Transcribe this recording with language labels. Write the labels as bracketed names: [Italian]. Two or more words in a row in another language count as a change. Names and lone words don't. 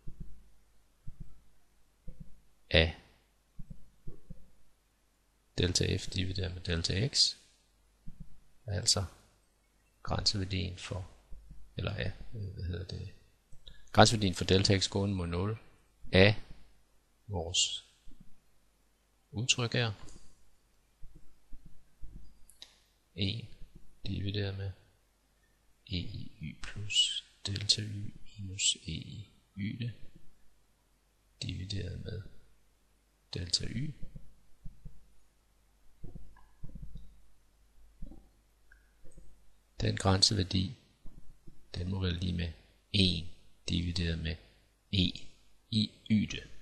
[Danish] af delta f divideret med delta x, altså grænseværdien for, eller af, grænseværdien for delta x gående mod 0 af vores udtryk her, 1 divideret med e i y plus delta y minus e i y divideret med delta y den grænseværdi, den må være lige med 1 divideret med e i y.